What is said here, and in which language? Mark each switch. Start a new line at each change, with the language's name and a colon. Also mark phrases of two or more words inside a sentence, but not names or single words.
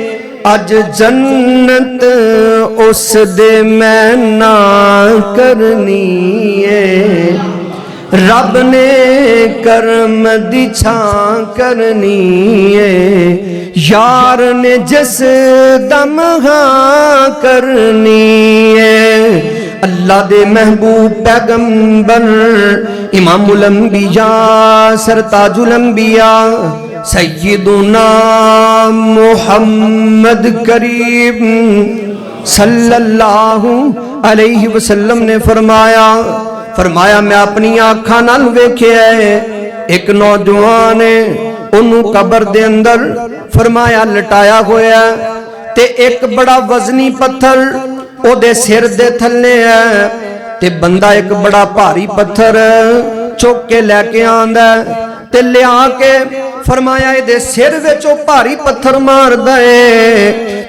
Punjabi: اج جنت اس دے میں نہ کرنی ہے، رب نے کرم دی چھاں کرنی ہے. یار نے جس دم ہاں کرنی ہے. اللہ دے محبوب پیغمبر
Arabic: إمام الأنبياء سرتاج الأنبياء سيدنا محمد كريم صلى الله عليه وسلم
Punjabi: نے فرمایا میں اپنی آنکھاں نال ویکھیا ہے ایک نوجوان اونوں قبر دے اندر فرمایا لٹایا ہویا تے ایک بڑا وزنی پتھر اودے سر دے تھلے ہے تے بندہ ایک بڑا بھاری پتھر چک کے لیکے آندا تے لیا کے فرمایا ایہدے سر وچ او بھاری پتھر ماردا ہے.